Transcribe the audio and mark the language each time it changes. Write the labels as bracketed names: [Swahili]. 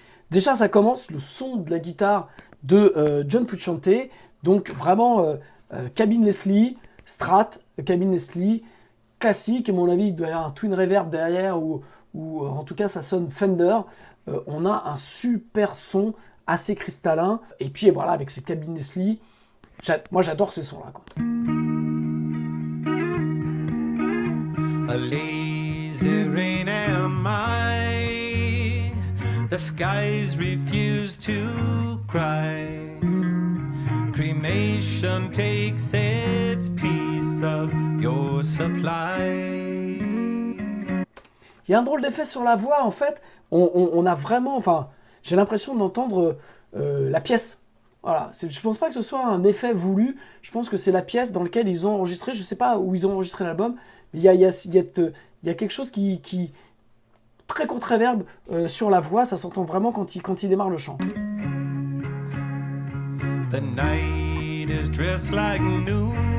[French] Déjà, ça commence, le son de la guitare de John Frusciante, donc vraiment cabine Leslie, Strat, cabine Leslie, classique, à mon avis, il doit y avoir un twin reverb derrière, ou en tout cas, ça sonne Fender. On a un super son assez cristallin, et puis voilà, avec ces cabines Leslie, moi j'adore ces sons-là, quoi. [English] A lazy rain am I, the skies refuse to cry, cremation takes its piece of your supply. [French] Il y a un drôle d'effet sur la voix, en fait. On a vraiment, enfin, j'ai l'impression d'entendre la pièce. Voilà, je pense pas que ce soit un effet voulu, je pense que c'est la pièce dans laquelle ils ont enregistré, je sais pas où ils ont enregistré l'album, mais il y a quelque chose qui très court réverb sur la voix, ça s'entend vraiment quand il démarre le chant. [English] The night is dressed like noon.